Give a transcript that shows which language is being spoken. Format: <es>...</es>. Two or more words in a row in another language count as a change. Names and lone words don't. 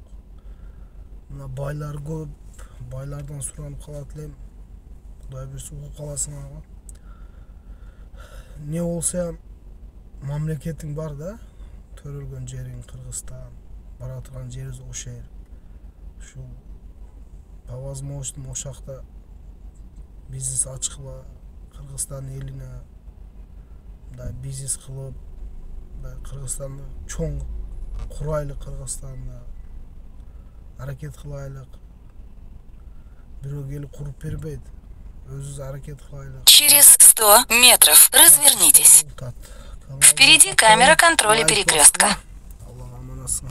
<ky>Мына байлар көп, байлардан суранып калат элем. Кудай буйрса угуп каласыңарбы? Не болсо мамлекетиң бар да, төрөлгөн жериң Кыргызстан, бара турган жерибиз ошол жер. Ушул</ky> <ru>по возможности</ru> <ky>ошакта бизнес ачкыла, Кыргызстан элине мындай бизнес кылып, мындай Кыргызстанды чоң курайлык, Кыргызстанда аракет кылайлык. Бирөө келип куруп бербейт. Өзүбүз аракет кылайлык.</ky> <ru>Через 100 метров развернитесь. Впереди камера контроля перекрестка.</ru>